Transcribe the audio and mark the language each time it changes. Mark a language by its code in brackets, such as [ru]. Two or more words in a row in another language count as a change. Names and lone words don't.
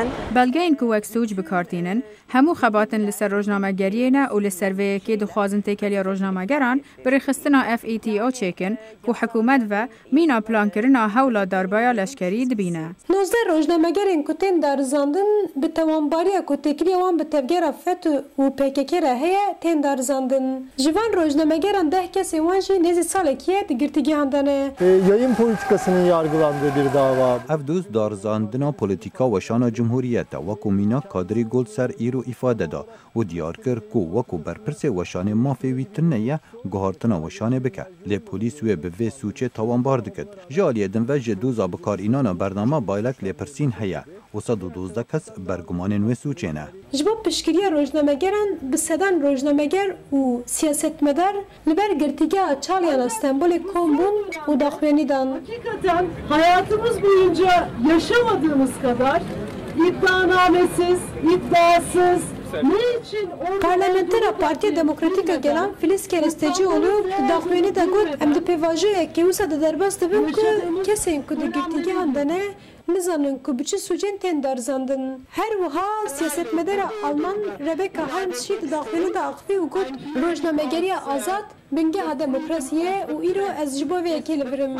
[ku] belgeyên ku wek sûc bikartînin hemû xebatin li ser rojnamegeriyê ne û li ser vê yekê dixwazin têkeliya rojnamegeran bi rêxistina FETO çêkin ku hikûmet ve mîna plankirina hewla darbeya leşkerî dibîne. 19 rojnamegerên ku tên darizandin bi tewambariya ku têkiliya wan bi tevgera FETÖ û PKK re heye tên darizandin. Ji van rojnamegeran 10 kesên wan jî nêzî salekî ye di girtîgehan de ne. [tr] Yayın politikasının yargılandığı bir dava. [ku] Evdûz darizandina politika weşana Cumhuriyete wekû mîna kadrî gol ser îro îfade da û diyar kir ku wekû berpirsê weşanê mafê wî tune ye guhartina weşanê bike. Lê polîs wê bi vê sûçê tawanbar dikir. Ji aliyê din ve ji doza bikarînana bername baylek lêpirsîn heye û 112 kes bergumanên wê sûçê ne. Ji bo piştgiriya rojnamegeran bi sedan rojnameger û siyasetmedar li ber girtîgeha Çaliyana Stenbolê kom bûn û daxuyanî dan. [tr] Hakikaten hayatımız boyunca yaşamadığımız kadar iddianamesiz, iddiasız, ne için [ku] Parlamentera Partiya Demokratîk a Gelan Filiz Kerestecioğlu daxuyanî de got em di pêvajiyekê wisa di derbas dibin ku kesên ku di girtîgehan de ne nizanin ku bi çi sûcên tên darizandin. Her wiha siyasetmedara Alman Rebecca Harms jî di daxuyanî de axivî û got rojnamegeriya azad bingeha demokrasiyê û îro ez ji bo vê yekê li birim.